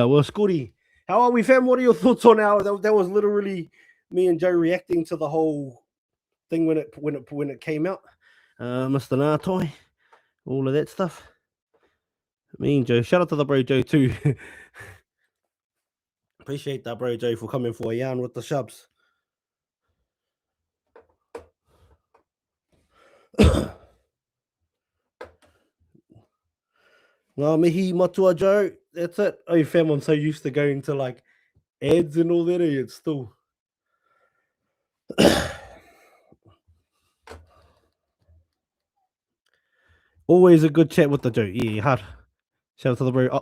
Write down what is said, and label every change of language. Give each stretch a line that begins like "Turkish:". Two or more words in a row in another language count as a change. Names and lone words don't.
English: Well, Scotty, how are we, fam? What are your thoughts on our? That was literally me and Joe reacting to the whole thing when it came out. Mr. Ngatai, all of that stuff. Me and Joe. Shout out to the bro Joe too. Appreciate that, bro Joe, for coming for a yarn with the Shubz.
Māori: Mihi matua Joe.
English: That's it. Oh, fam, I'm so used to going to like ads and all that. It's still. Always a good chat with the Joe. Yeah, hard. Shout out to the bro.